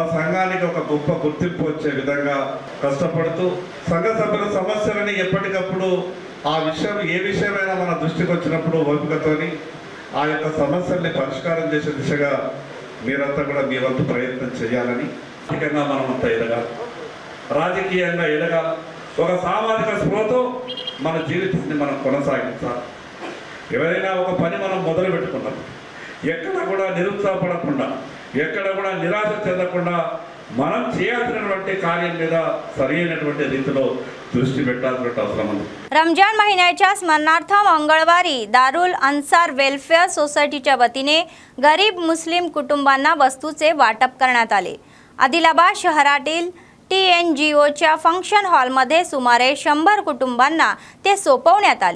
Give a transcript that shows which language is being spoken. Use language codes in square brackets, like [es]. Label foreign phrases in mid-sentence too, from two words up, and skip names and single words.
[te] సంఘానికి ఒక గొప్ప గుర్తింపు వచ్చే విధంగా కష్టపడుతూ సంఘ సభ్యుల సమస్యలని ఎప్పటికప్పుడు ఆ విషయం ఏ విషయమైనా మన దృష్టికి వచ్చినప్పుడు ఓపికతోని ఆ యొక్క సమస్యల్ని పరిష్కారం చేసే దిశగా మీరంతా కూడా మీ వంతు ప్రయత్నం చేయాలని ఆర్థికంగా మనమంతా ఎదగాలి, రాజకీయంగా ఎదగాలి, ఒక సామాజిక స్పృహతో మన జీవితాన్ని మనం కొనసాగించాలి. ఎవరైనా ఒక పని మనం మొదలు పెట్టుకున్నాం ఎక్కడ కూడా నిరుత్సాహపడకుండా ఎక్కడ కూడా నిరాశ చెందకుండా మనం చేయాల్సినటువంటి కార్యం మీద సరైనటువంటి రీతిలో दृष्टी పెట్టాల్సిన అవసరం ఉంది. [mr] रमजान महिन्याच्या स्मरणार्थ मंगळवारी दारुल अन्सार वेलफेअर सोसायटीच्या वतीने गरीब मुस्लिम कुटुंबांना वस्तूचे वाटप करण्यात आले. आदिलाबाद शहरातील TNGOच्या फंक्शन हॉलमध्ये सुमारे 100 कुटुंबांना ते सोपवण्यात आले.